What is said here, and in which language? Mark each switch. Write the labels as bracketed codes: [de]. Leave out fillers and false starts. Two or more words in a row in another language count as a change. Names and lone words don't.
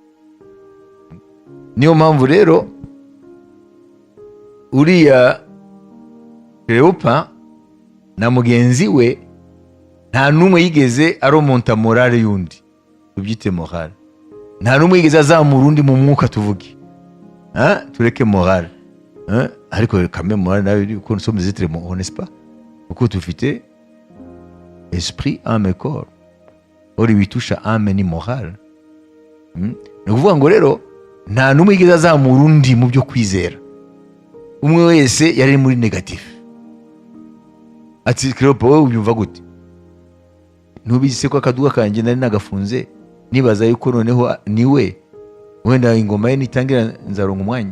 [rw] Niyo mpamvu rero uriya Cleopa na mugenzi we nta numwe yigeze aromonta morale y'undi, tubyite morale. Nta numwe yigeze azamura undi mu mwuka, tuvuge tureke morale, ariko kame morale nawe ko [fr] nous sommes des êtres moraux, n'est-ce pas? [rw] Kuko tufite [fr] esprit, âme et corps. [rw] Ori bitusha âme ni morale. Ni ukuvuga ngo rero nta numwe yigeze azamura undi mu byo kwizera. Umwe wese yari muri negatif. Ati Cleopa, wowe ubyumva gute? Ntubizi se ko akaduka kanjye nari nagafunze, nibaza yuko noneho niwe wenda ingoma ye nitangira nzaronga umwanya.